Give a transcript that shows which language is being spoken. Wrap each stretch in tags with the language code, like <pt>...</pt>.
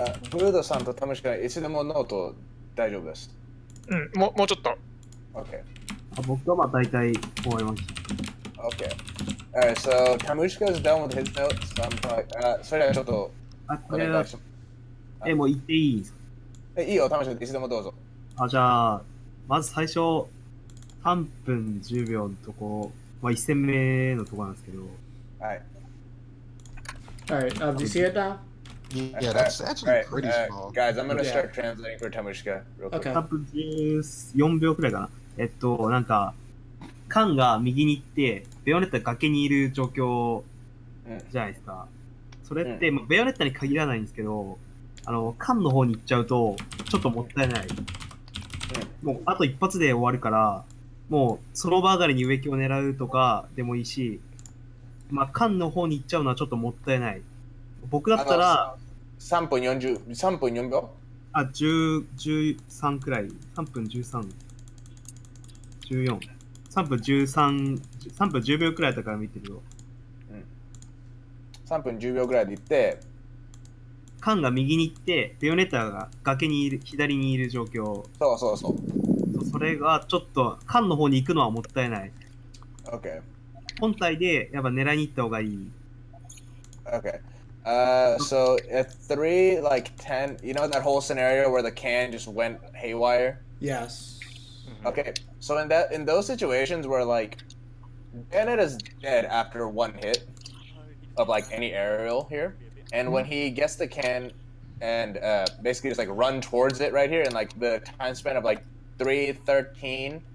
<ja>ブルードさんとタムシ君いつでもノート大丈夫です。もうちょっと。</ja> <en>Okay.</en> <ja>僕はまあ大体終わりました。</ja> <en>Okay. Alright, so Tamushka is done with his notes.</en> <ja>So それではちょっとお願いします。もう言っていいですか？いいよ、タムシ君いつでもどうぞ。じゃあ、まず最初、3分10秒のとこ、1戦目のとこなんですけど。はい。</ja> <en>Alright, do you see it now? Yeah, that's actually pretty small. Guys, I'm gonna start translating for Tamushka real quick.</en> <ja>3分14秒くらいかな。なんか、カンが右に行って、ベヨネッタが崖にいる状況じゃないですか。それって、ベヨネッタに限らないんですけど、カンの方に行っちゃうと、ちょっともったいない。もう、あと一発で終わるから、もう、その場上がりに植木を狙うとかでもいいし、まあ、カンの方に行っちゃうのはちょっともったいない。僕だったら、 3分4秒 13くらい。3分13、14。 3分13、3分10秒くらいだから見てるよ。 3分10秒くらいで行って、カンが右に行って、ベヨネッタが崖にいる、左にいる状況。そう。それがちょっと、カンの方に行くのはもったいない。</ja> <en>Okay.</en> <ja>本体でやっぱ狙いに行った方がいい。</ja> <en>Okay. So at 3, like 10, you know that whole scenario where the can just went haywire? Yes. Okay. So in those situations where like Bayonetta's dead after 1 hit of like any aerial here, and when he gets the can and basically just like run towards it right here, and like the time span of like 3:13.</en>